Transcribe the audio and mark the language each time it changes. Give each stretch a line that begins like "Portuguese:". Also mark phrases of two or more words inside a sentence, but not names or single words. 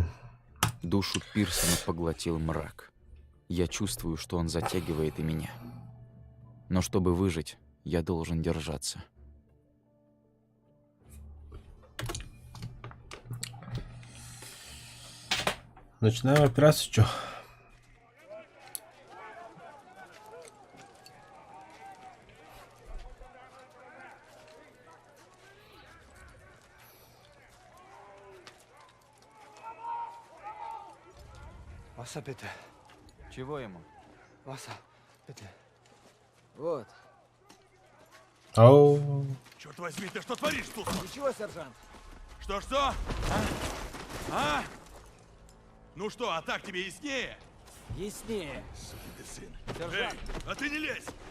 Russian: Душу Пирсона поглотил мрак. Я чувствую, что он затягивает и меня. Но чтобы выжить, я должен держаться. Начинаем операцию, чё?
German: Wasser, bitte.
Russian: Чего ему?
German: Wasser, bitte.
Russian: Вот. Ау. Черт возьми, ты что творишь тут? Ничего, сержант. Что? А? Ну что, а так тебе яснее? Яснее. Сукин ты сын. Сержант. Эй, а ты не лезь!